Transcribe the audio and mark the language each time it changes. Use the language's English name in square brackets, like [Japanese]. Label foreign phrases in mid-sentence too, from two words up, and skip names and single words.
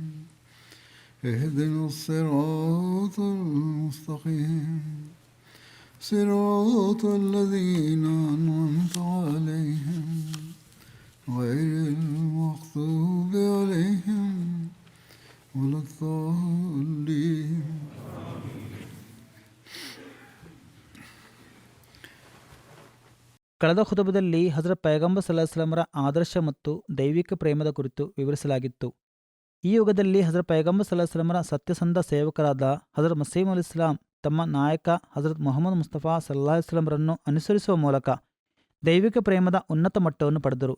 [Arabic] اهدنا الصراط المستقيم صراط الذين أنعمت عليهم غير المغضوب عليهم ولا الضالين. [Kannada] ಕಳೆದ ಖುತಬದಲ್ಲಿ ಹಜರತ್ ಪೈಗಂಬರ್ [Arabic] صلى الله عليه وسلم [Kannada] ಆದರ್ಶ ಮತ್ತು ದೈವಿಕ ಪ್ರೇಮದ ಕುರಿತು ವಿವರಿಸಲಾಗಿತ್ತು. ಈ ಯುಗದಲ್ಲಿ ಹಜರತ್ ಪೈಗಂಬರ್ [Arabic] صلى الله عليه وسلم [Kannada] ಸತ್ಯಸಂಧ ಸೇವಕರಾದ ಹಜರತ್ ಮಸೀಹ್ ಮೌಊದ್ ಇಸ್ಲಾಂ ತಮ್ಮ ನಾಯಕ ಹಜರತ್ ಮುಹಮ್ಮದ್ ಮುಸ್ತಫಾ [Arabic] صلى الله عليه وسلم [Kannada] ಅನುಸರಿಸುವ ಮೂಲಕ ದೈವಿಕ ಪ್ರೇಮದ ಉನ್ನತ ಮಟ್ಟವನ್ನು ಪಡೆದರು.